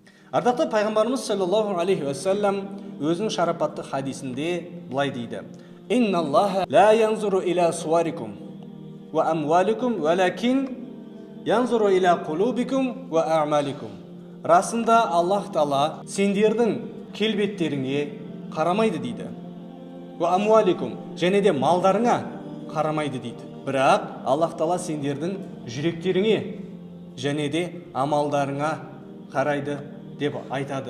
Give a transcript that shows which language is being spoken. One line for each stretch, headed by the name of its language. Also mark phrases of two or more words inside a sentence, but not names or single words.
Kazakh: Ардақты пайғамбарымыз
Arabic: صلى الله عليه وسلم
Kazakh: өзінің шарапатты хадисінде былай дейді:
Arabic: إن الله لا ينظر إلى صوركم وأموالكم ولكن ينظر إلى قلوبكم وأعمالكم».
Kazakh: Расында Аллах Тағала сендердің келбеттеріңе қарамайды дейді.
Arabic: وأموالكم,
Kazakh: және де малдарыңа қарамайды дейді. Бірақ Аллах Тағала сендердің жүректеріңе және де амалдарыңа қарайды деп айтады.